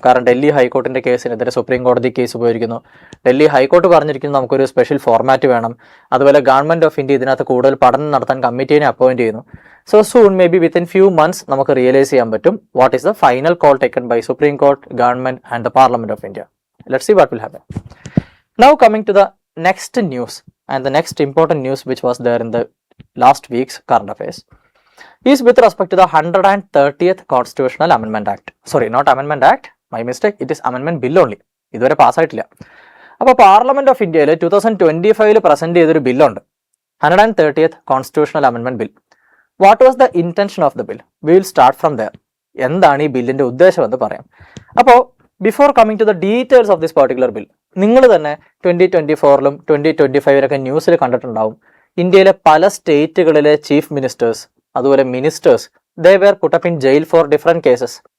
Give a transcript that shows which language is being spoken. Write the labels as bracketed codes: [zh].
[ml] കാരണം ഡൽഹി ഹൈക്കോർട്ടിന്റെ കേസിനെതിരെ സുപ്രീം കോടതി കേസ് ഉപയോഗിക്കുന്നു. ഡൽഹി ഹൈക്കോർട്ട് പറഞ്ഞിരിക്കുന്നു നമുക്കൊരു സ്പെഷ്യൽ ഫോർമാറ്റ് വേണം. അതുപോലെ ഗവൺമെന്റ് ഓഫ് ഇന്ത്യ ഇതിനകത്ത് കൂടുതൽ പഠനം നടത്താൻ കമ്മിറ്റീനെ അപ്പോയിന്റ് ചെയ്യുന്നു. [en] so soon may be within few months [ml] നമുക്ക് റിയലൈസ് ചെയ്യാൻ പറ്റും [en] What is the final call taken by Supreme Court, government and the parliament of India. Let's see what will happen. Now coming to the next news and the next important news which was there in the last week's current affairs is with respect to the 130th Constitutional Amendment Act. Sorry, not Amendment Act, my mistake, it is Amendment Bill only. [ml] ഇതുവരെ പാസ്സായിട്ടില്ല. അപ്പോൾ parliament of ഇന്ത്യയിൽ 2025 present ചെയ്തൊരു ബില്ലുണ്ട്, 130th Constitutional Amendment Bill. [en] What was the intention of the bill? We will start from there. [ml] എന്താണ് ഈ ബില്ലിന്റെ ഉദ്ദേശം എന്ന് പറയാം. അപ്പോൾ [en] before coming to the details of this particular bill, [ml] നിങ്ങൾ തന്നെ 2024 2025 ന്യൂസിൽ കണ്ടിട്ടുണ്ടാവും. ഇന്ത്യയിലെ പല സ്റ്റേറ്റുകളിലെ [en] Chief ministers അതുപോലെ ministers they were put up in jail for different cases.